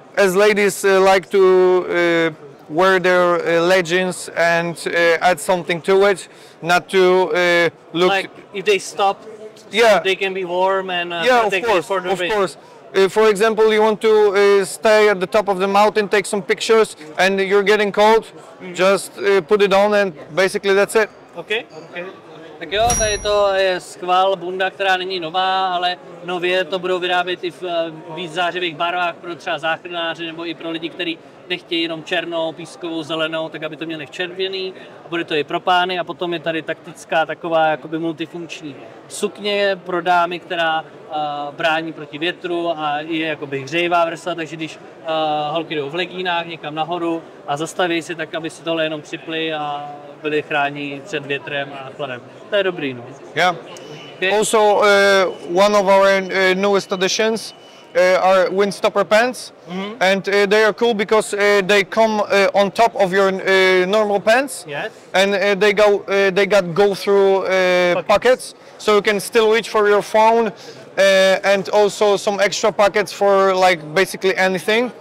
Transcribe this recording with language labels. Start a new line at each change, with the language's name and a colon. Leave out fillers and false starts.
English: As ladies like to wear their leggings and add something to it, not to look... Like if they stop, yeah, they can be warm and of course. For example, you want to stay at the top of the mountain, take some pictures, and you're getting cold, just put it on and basically that's it. Okay.
Czech: Tak jo, tady to je skval bunda, která není nová, ale nově to budou vyrábět i v víc zářivých barvách pro třeba záchranáře nebo i pro lidi, kteří nechtějí jenom černou, pískovou, zelenou, tak aby to měli v červený. Bude to i pro pány a potom je tady taktická taková jakoby multifunkční sukně pro dámy, která brání proti větru a je jakoby hřejivá vrstva, takže když holky jdou v legínách někam nahoru a zastaví si tak, aby si tohle jenom připli a byli chráněni před větrem a chladem. To je dobrý, no.
English: Yeah. Okay. Also, one of our newest additions are windstopper pants, and they are cool because they come on top of your normal pants, Yes. and they got go through pockets, so you can still reach for your phone, and also some extra pockets for like basically anything.